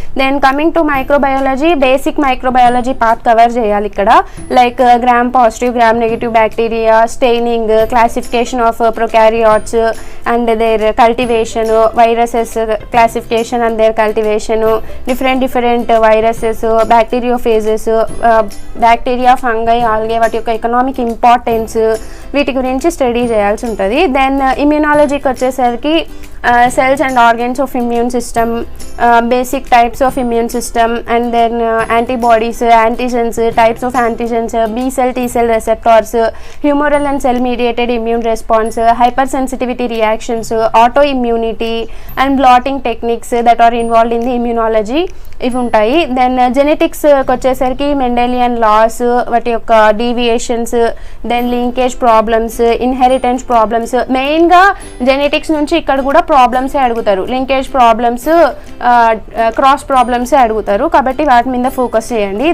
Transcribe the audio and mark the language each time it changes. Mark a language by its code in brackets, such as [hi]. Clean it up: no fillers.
[te] Then coming to microbiology, basic microbiology part cover చేయాలి ఇక్కడ, like gram positive, gram negative bacteria, staining, classification of ప్రొకారియాట్స్ and there cultivation, viruses classification and there cultivation, different viruses, బ్యాక్టీరియోఫేజెస్, bacteria, fungi, algae వాటి యొక్క economic importance వీటి గురించి study చేయాల్సి ఉంటుంది. Then ఇమ్యూనాలజీకి వచ్చేసరికి [en] cells and organs of immune system, basic types of immune system, and then antibodies, antigens, types of antigens, B cell, T cell receptors, humoral and cell mediated immune response, hypersensitivity reactions, autoimmunity, and blotting techniques that are involved in the immunology [te] ఇవి ఉంటాయి. Then జెనెటిక్స్కి వచ్చేసరికి Mendelian loss, వాటి యొక్క deviations, then linkage problems, inheritance problems. మెయిన్గా genetics నుంచి ఇక్కడ కూడా ప్రాబ్లమ్సే అడుగుతారు, లింకేజ్ ప్రాబ్లమ్స్, క్రాస్ ప్రాబ్లమ్సే అడుగుతారు, కాబట్టి వాటి మీద ఫోకస్ చేయండి.